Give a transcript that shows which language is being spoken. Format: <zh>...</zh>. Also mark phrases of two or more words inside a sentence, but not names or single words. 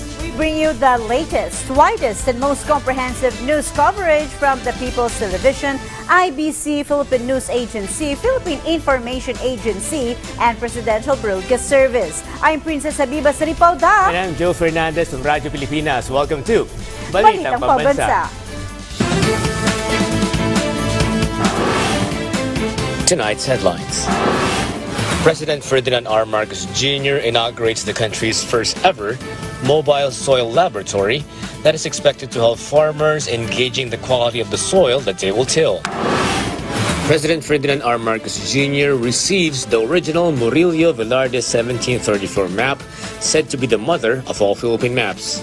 <en>We bring you the latest, widest, and most comprehensive news coverage from the People's Television, IBC, Philippine News Agency, Philippine Information Agency, and Presidential Broadcast Service. I'm Princess Habiba Saripauda. And I'm Joe Fernandez from Radyo Pilipinas. Welcome to Balitang Pambansa. Tonight's headlines. President Ferdinand R. Marcos Jr. inaugurates the country's first ever mobile soil laboratory that is expected to help farmers in gauging the quality of the soil that they will till. President Ferdinand R. Marcos Jr. receives the original Murillo Velarde 1734 map, said to be the mother of all Philippine maps.</en>